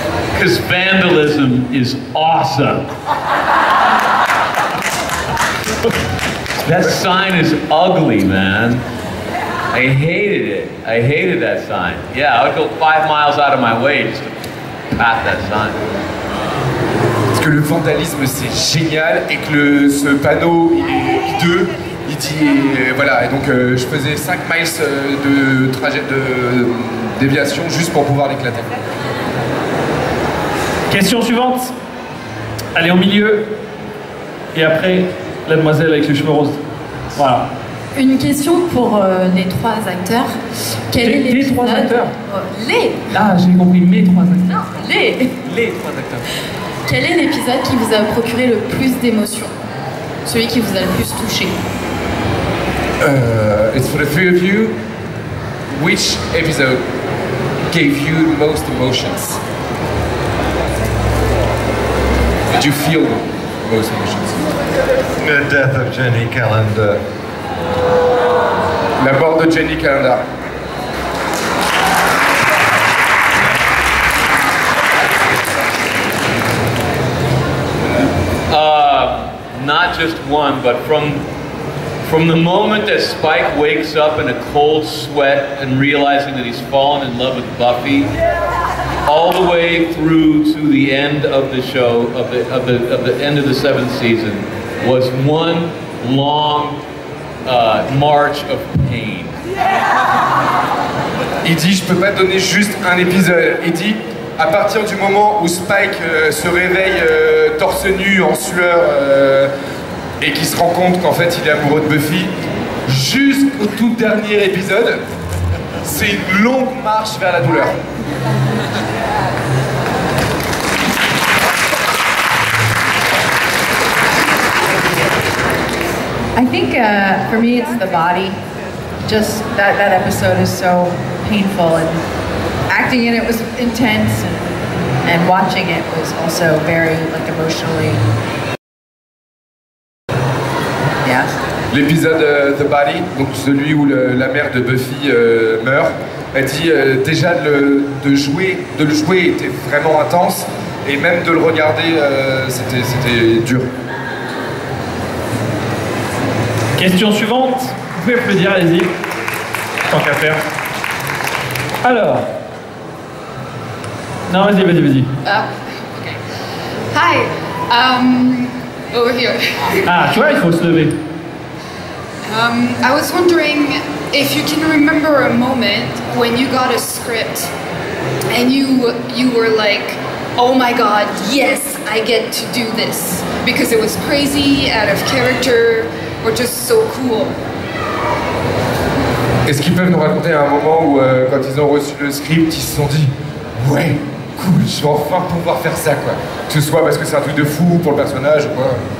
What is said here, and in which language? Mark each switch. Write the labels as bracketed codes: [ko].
[en] Because vandalism is awesome. That sign is ugly, man. I hated it. I hated that sign. Yeah, I would go 5 miles out of my way just to pass that sign. [fr] Parce que le vandalisme c'est génial et que ce panneau il est hideux, il dit voilà, et donc je faisais 5 miles de trajet de déviation juste pour pouvoir l'éclater. Question suivante. Allez au milieu. Et après, la demoiselle avec les cheveux roses. Voilà. Une question pour les 3 acteurs. Quel est Les 3 acteurs Les Ah, j'ai compris, mes 3 acteurs. Non, les 3 acteurs. Quel est l'épisode qui vous a procuré le plus d'émotions? Celui qui vous a le plus touché? [en] It's for the 3 of you. Which episode gave you the most emotions? Did you feel the most emotions? The death of Jenny Calendar. [fr] La mort de Jenny Calendar. [en] Not just one, but from the moment that Spike wakes up in a cold sweat and realizing that he's fallen in love with Buffy, all the way through to the end of the show, of the end of the 7th season, was one long march of pain. [fr] Il dit, je peux pas te donner juste un épisode. Il dit, à partir du moment où Spike se réveille torse nu en sueur et qu'il se rend compte qu'en fait il est amoureux de Buffy, jusqu'au tout dernier épisode, c'est une longue marche vers la douleur. [en] I think for me it's the body. Just that episode is so painful, and acting in it was intense, and watching it was also very like emotionally. Yeah. [fr] L'épisode The Body, donc celui où la mère de Buffy meurt, elle dit déjà de le jouer était vraiment intense, et même de le regarder c'était dur. Question suivante. Vous pouvez applaudir, allez-y. Tant qu'à faire. Alors. Non, vas-y. [en] Okay. Hi. Over here. [fr] Ah, tu vois, il faut se lever. [en] I was wondering if you can remember a moment when you got a script and you were like, oh my god, yes, I get to do this because it was crazy, out of character, or just so cool. [fr] Est-ce qu'ils peuvent nous raconter un moment où, quand ils ont reçu le script, ils se sont dit « Ouais, cool, je vais enfin pouvoir faire ça, quoi. » Que ce soit parce que c'est un truc de fou pour le personnage ou quoi.